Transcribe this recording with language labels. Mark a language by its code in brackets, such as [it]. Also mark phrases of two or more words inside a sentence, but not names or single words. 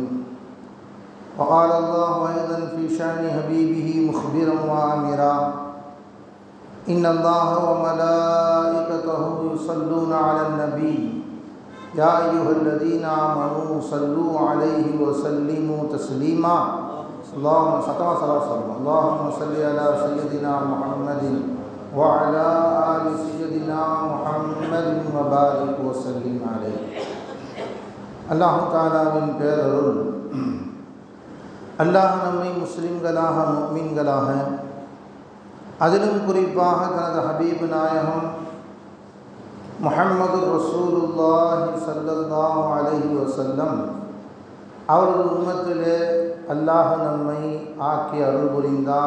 [ar] وقال الله أيضا في شأن حبيبه مخبرا وآمرا: إن الله وملائكته يصلون على النبي يا أيها الذين آمنوا صلوا عليه وسلموا تسليما. اللهم صل على سيدنا محمد وعلى آل سيدنا محمد وبارك وسلم عليه. [ta] அல்லாஹ் தஆலாவின் பேரருள், அல்லாஹ் நம்மை முஸ்லிம்களாக முஃமின்களாக, அதிலும் குறிப்பாக தனது ஹபீப் நாயகம் முஹம்மது [ar] رسول الله صلى الله عليه وسلم [ta] அவர்கள் உம்மத்திலே அல்லாஹ் நம்மை ஆக்கி அருள் புரிந்தான்.